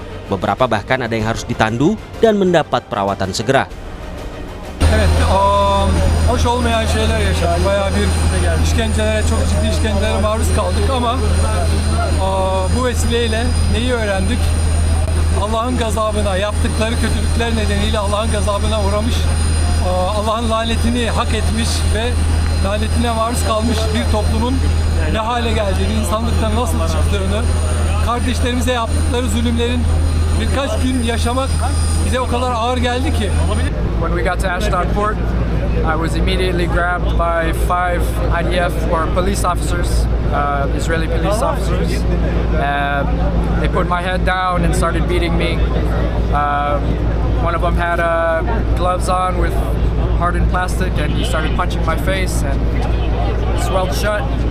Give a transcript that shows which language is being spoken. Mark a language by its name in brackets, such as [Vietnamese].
[Indonesian] Beberapa bahkan ada yang harus ditandu dan mendapat perawatan segera. [Turkish] Evet, hoş olmayan şeyler yaşadık. Bayağı bir işkencelere, çok ciddi işkencelere maruz kaldık ama bu vesileyle neyi öğrendik? Allah'ın gazabına, yaptıkları kötülükler nedeniyle Allah'ın gazabına uğramış, Allah'ın lanetini hak etmiş ve lanetine maruz kalmış bir toplumun ne hale geldiğini, insanlıktan nasıl çıktığını, kardeşlerimize yaptıkları zulümlerin birkaç gün yaşamak bize o kadar ağır geldi ki. [English] When we got to Ashdod Port, I was immediately grabbed by 5 IDF or police officers, Israeli police officers. They put my head down and started beating me. One of them had gloves on with hardened plastic and he started punching my face and swelled shut.